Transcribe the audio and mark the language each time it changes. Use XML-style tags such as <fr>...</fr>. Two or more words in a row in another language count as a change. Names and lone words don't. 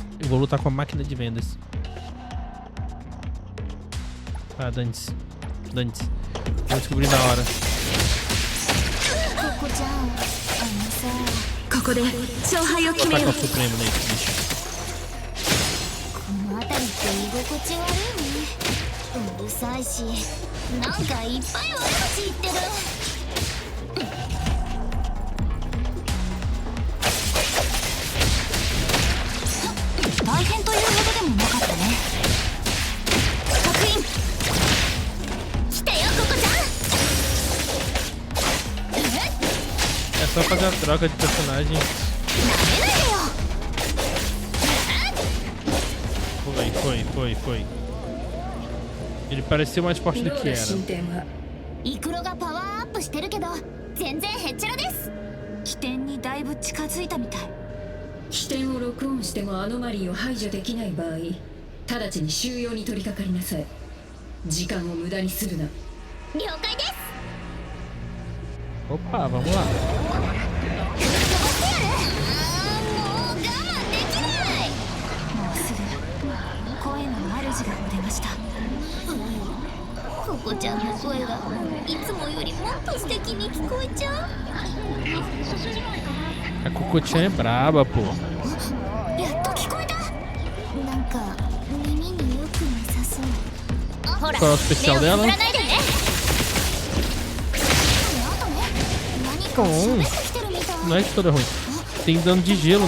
<pt>Eu vou lutar com a máquina de vendas. Ah, dane-se. Dane-se. Vou descobrir na hora.</pt> <ja>ここで勝敗を決めよう。</ja> <pt>Vou tacar o Supremo nesse bicho.</pt> <ja>この辺りって居心地悪いね。うるさいし、なんかいっぱい悪口言ってる。大変というほどでもなかったね。確認。来てよ、ココちゃん。</ja> <pt>É só fazer a troca de personagem. Foi. Ele pareceu mais forte do que era.</pt> <ja>イクロがパワーアップしてるけど全然へっちゃらです。起点にだいぶ近づいたみたい。起点を録音してもアノマリーを排除できない場合、直ちに収容に取り掛かりなさい。時間を無駄にするな。了解です。</ja> <pt>Opa, vamos lá.</pt> <ja>ココちゃんの声がいつもよりもっと素敵に聞こえちゃう。</ja> <pt>A Cocotinha é braba, pô.</pt> <ja>やっと聞こえた。なんか耳によくなさそう。ほら、</ja> <pt>Qual é o especial dela? Bom, não é história ruim. Tem dano de gelo, né?</pt>